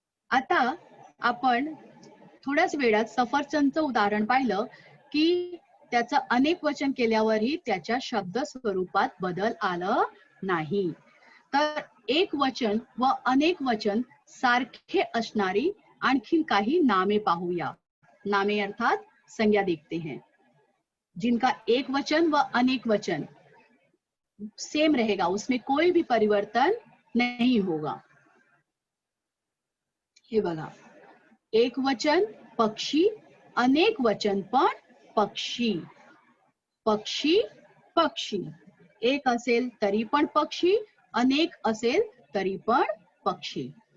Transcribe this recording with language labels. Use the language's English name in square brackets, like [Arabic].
[Marathi] आता आपण थोड्याच वेळात सफरचंदचं उदाहरण पाहिलं की त्याचं अनेक वचन केल्यावरही त्याच्या शब्द स्वरूपात बदल आला नाही. तर एक वचन व अनेक वचन सारखे असणारी आणखीन काही नामे पाहूया. [Hindi] नामे अर्थात संज्ञा देखते हैं जिनका एक वचन व अनेक वचन सेम रहेगा, उसमें कोई भी परिवर्तन नहीं होगा. [Marathi] हे बघा, एक वचन पक्षी, अनेक वचन पण पक्षी. पक्षी, पक्षी. एक असेल तरी पण पक्षी, अनेक असेल तरी पण पक्षी.